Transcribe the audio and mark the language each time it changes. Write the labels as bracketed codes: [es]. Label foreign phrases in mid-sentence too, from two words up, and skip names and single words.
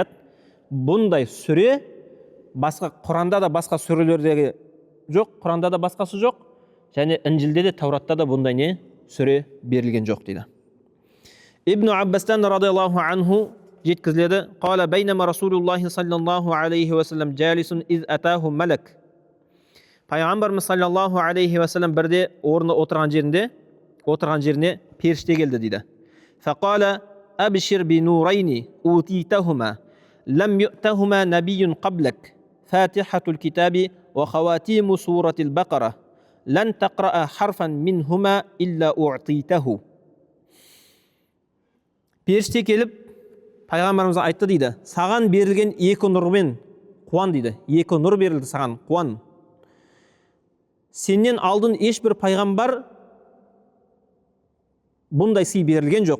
[kk] Бұндай сүре басқа Құранда да басқа сүрелердегі жоқ, Құранда да басқасы жоқ. Және Інжілде де Тауратта да бұндай не сүре берілген жоқ дейді. Ибн Аббастан [ar] رضي الله عنه [kk] жеткізіледі. [ar] قال بينما رسول الله صلى الله عليه وسلم جالس إذ أتاه ملك. [kk] Пайғамбарымыз [ar] صلى الله عليه وسلم [kk] бірде орны отырған жеріне періште келді дейді. [ar] فقال أبشر بنورين أوتيتهما لم يؤتهما نبي قبلك فاتحة الكتاب وخواتيم سورة البقرة لن تقرأ حرفا منهما إلا أعطيته. [kk] Періште келіп, пайғамбарымызға айтты дейді, саған берілген 2 нұрмен қуан дейді. 2 нұр берілді саған, қуан. Сенен алдын ешбір пайғамбар бұндай сый берілген жоқ.